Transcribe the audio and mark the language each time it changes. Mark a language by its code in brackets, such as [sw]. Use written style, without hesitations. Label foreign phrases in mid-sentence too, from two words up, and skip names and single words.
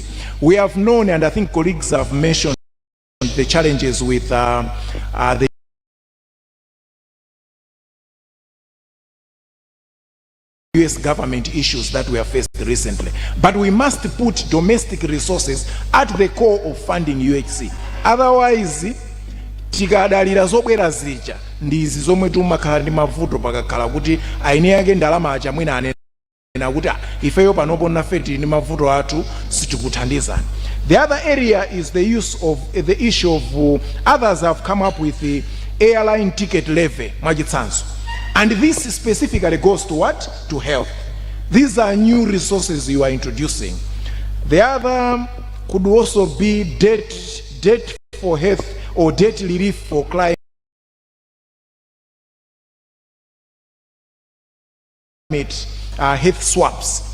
[en] We have known, and I think colleagues have mentioned, the challenges with the US government issues that we have faced recently. But we must put domestic resources at the core of funding UHC. Otherwise, [ny] tikadalira zobwera zija ndizi zomwe tumakhala ndi mavuto pakakhala kuti aine yake ndalama aja mwina anena kuti ifeyo panopo nafe tili ndi mavuto athu sitikuthandizani. [en] The other area is the use of the issue of others have come up with the airline ticket levy mwachitsanzo. And this specifically goes to what? To health. These are new resources you are introducing. The other could also be debt for health or debt relief for climate health swaps.